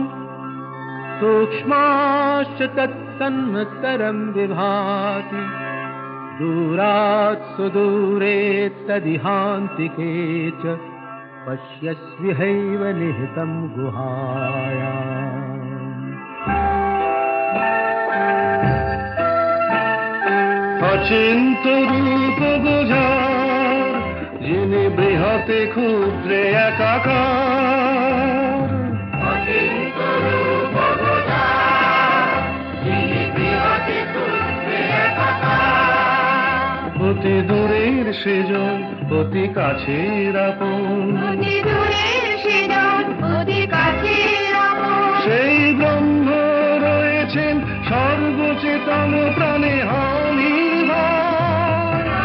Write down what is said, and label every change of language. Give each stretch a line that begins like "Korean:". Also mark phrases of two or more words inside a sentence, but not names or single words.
Sanskrit: सूक्ष्माश्च तत्सन्मत्तरं विभाति दूरात् सुदूरे तदिहान्तिके च पश्यस्विहैव निहितं गुहायाम्।
Bangla: অচিন্ত রূপ বোঝার যিনি বৃহতে ক্ষুদ্রে একাকার, অচিন্ত রূপ বোঝার যিনি বৃহতে ক্ষুদ্রে একাকার, অতি দূরের সেজন অতি কাছের আপন, সেই ব্রহ্ম রয়েছেন সর্বচেতন প্রাণে অনির্ভর।